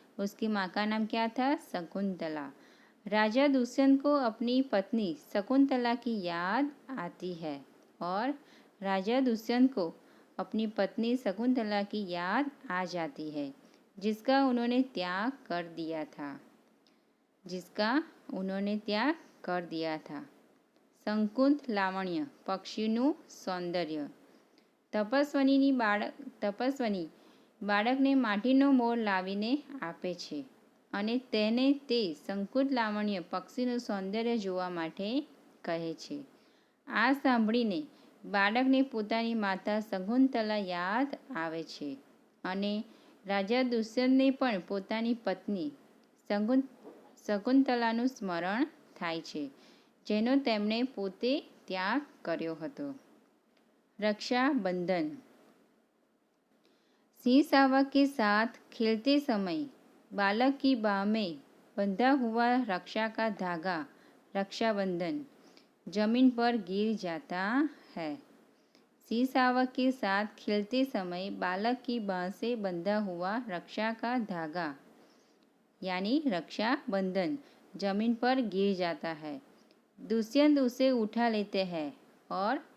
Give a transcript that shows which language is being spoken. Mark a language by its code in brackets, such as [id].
[hi] उसकी माँ का नाम क्या था? शकुंतला. राजा दुष्यंत को अपनी पत्नी शकुंतला की याद आती है और राजा दुष्यंत को अपनी पत्नी शकुंतला की याद आ जाती है, जिसका उन्होंने त्याग कर दिया था. [gu] संकुत लावण्य पक्षीનું સૌંદર્ય. તપસ્વની બાળકને માટીનો મોર લાવીને આપે છે અને તેને તે સંકુત લાવણ્ય પક્ષીનું સૌંદર્ય જોવા માટે કહે છે. આ સાંભળીને બાળકને પોતાની માતા શકુંતલા યાદ આવે છે અને રાજા દુષ્યંતને પણ પોતાની પત્ની શકુંતલાનું સ્મરણ થાય છે, જેનો તેમણે પોતે ત્યાગ કર્યો હતો. [hi] रक्षाबंधन. सिंह शावक के साथ खेलते समय बालक की बाह में बंधा हुआ रक्षा का धागा रक्षाबंधन जमीन पर गिर जाता है. सिंह शावक के साथ खेलते समय बालक की बाह से बंधा हुआ रक्षा का धागा यानी रक्षाबंधन जमीन पर गिर जाता है. दुष्यंत उसे उठा लेते हैं और